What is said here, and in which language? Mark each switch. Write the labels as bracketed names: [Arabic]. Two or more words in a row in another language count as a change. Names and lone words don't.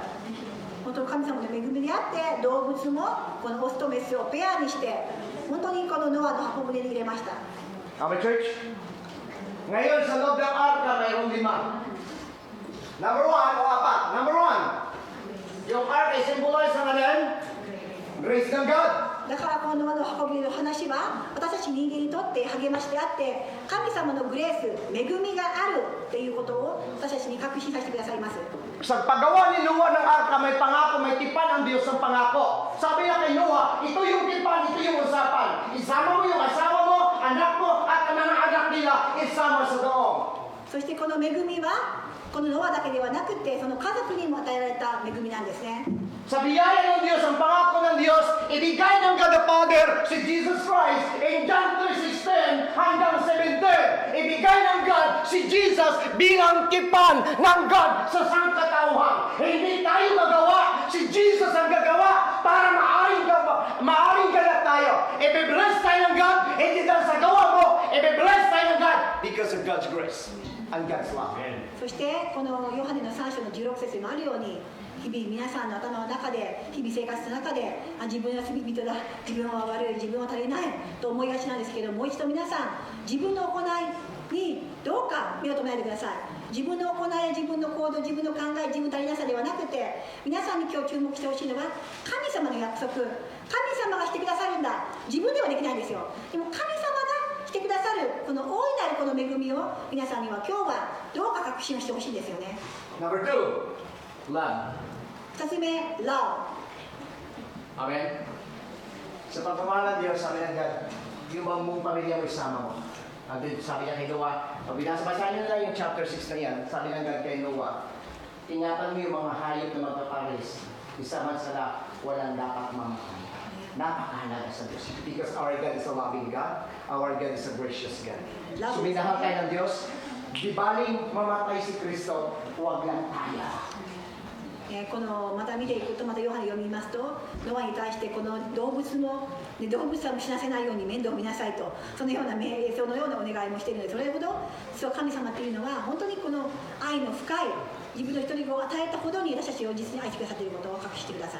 [Japanese] 本当に神様の恵みであって、動物もこのオスとメスをペアにして本当にこのノアの箱舟に入れました。 [English] Amen, church? [Filipino] Ngayon, sa loob ng arka, mayroong 5. Number 1 o 4. Number 1, yung ark ay symbolize ng alin? Grace ng God. [Japanese] だからこのノアの箱舟の話は私たち人間にとって励ましであって、神様のグレース、恵みがあるっていうことを私たちに確信させてくださいます。 [Filipino] Sa paggawa ni Noah ng arka, may pangako, may tipan ang Diyos ng pangako. Sabi niya kay Noah, ito yung tipan, ito yung usapan. Isama mo yung asawa mo, anak mo, at ang mga anak nila, isama sa doong. [Japanese] そしてこの恵みはこのノアだけではなくて、その家族にも与えられた恵みなんですね。 [Filipino] Sa biyaya ng Diyos, ang pangako ng Diyos, ibigay ng [English] God the Father [Filipino] si Jesus Christ in John 3:16 hanggang 17. Ibigay ng God si Jesus bilang tipan ng God sa sangkatauhan. Hindi tayo magawa, si Jesus ang gagawa para maaring ganap tayo. Ibe-bless tayo ng God, hindi dahil sa gawa mo, ibe-bless tayo ng God [English] because of God's grace and God's love. [Japanese] そしてこのヨハネの3章の16節にもあるように、日々皆さんの頭の中で、日々生活の中で、自分は罪人だ、自分は悪い、自分は足りないと思いがちなんですけど、もう一度皆さん自分の行いにどうか目を留めないでください。自分の行い、自分の行動、自分の考え、自分足りなさではなくて、皆さんに今日注目してほしいのは神様の約束。神様がしてくださるんだ。自分ではできないんですよ。でも神様がしてくださるこの大いなるこの恵みを皆さんには今日はどうか確信をしてほしいんですよね。 [English] Number 2, love. [Japanese] 2 つ目、love。 [English] Amen? [Filipino] Sa pagmamahal ng Diyos, sabi ng God, yung mong pamilya mo isama mo. And then sabi niya kay Noah, pag binasabasahin niyo na lang yung chapter 6 na yan, sabi ng God kay Noah, ingatan mo yung mga hayop na magpaparis, isama sila, walang dapat mamakan. Napakahalaga sa Diyos. [English] Because our God is a loving God, our God is a gracious God. [Filipino] So minahal tayo ng Diyos, di baling mamatay si Kristo, huwag lang tayo. [Japanese] このまた見ていくと、またヨハネ読みますと、ノアに対してこの動物も、動物は死なせないように面倒を見なさいと、そのような命令、そのようなお願いもしているので、それほどそう神様というのは本当にこの愛の深い自分の一人子を与えたほどに私たちを実に愛してくださっていることを隠してください。